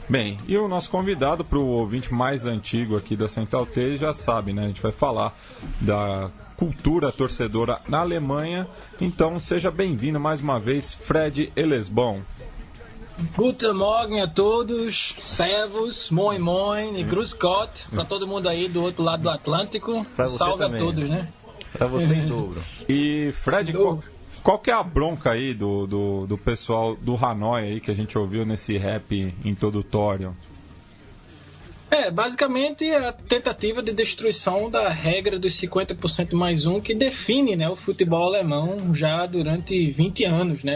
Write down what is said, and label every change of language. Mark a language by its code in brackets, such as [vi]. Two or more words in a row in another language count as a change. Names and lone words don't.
[pt] Bem, e o nosso convidado, para o ouvinte mais antigo aqui da Central T, já sabe, né? A gente vai falar da cultura torcedora na Alemanha. Então, seja bem-vindo mais uma vez, Fred Elesbom. [de] Guten Morgen [pt] a todos, [de] servus, moin moin [pt] e [de] grüß Gott [pt] para todo mundo aí do outro lado do Atlântico. Salve também. A todos, né? Para você em dobro. E Fred, qual que é a bronca aí do pessoal do Hanoi aí que a gente ouviu nesse rap introdutório? Basicamente a tentativa de destruição da regra dos 50% mais um que define, né, o futebol alemão já durante 20 anos, né?